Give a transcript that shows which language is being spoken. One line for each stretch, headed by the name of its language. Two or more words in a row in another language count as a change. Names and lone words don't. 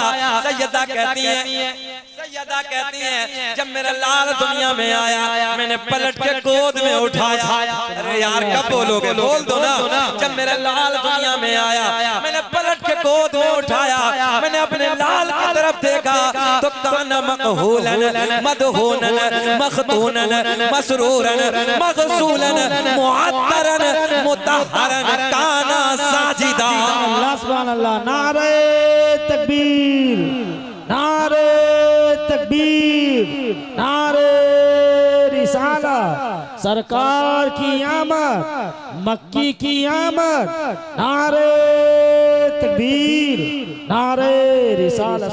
Hindi: सैयदा कहती हैं जब मेरा लाल दुनिया में आया मैंने पलट के गोद में उठाया। अरे यार कब बोलोगे, बोल दो ना। जब मेरा लाल दुनिया में आया मैंने पलट के गोद में उठाया, मैंने अपने लाल की तरफ देखा तो तो
Arabic: كان مكحولاً مدهوناً مختوناً مسروراً مغسولاً معطراً مطهراً كان ساجداً. الله سبحان الله.
Hindi: नारे तकबीर, नारे तकबीर, नारे रिसाला, सरकार की आमद, मक्की की आमद, नारे तकबीर, नारे रिसाला।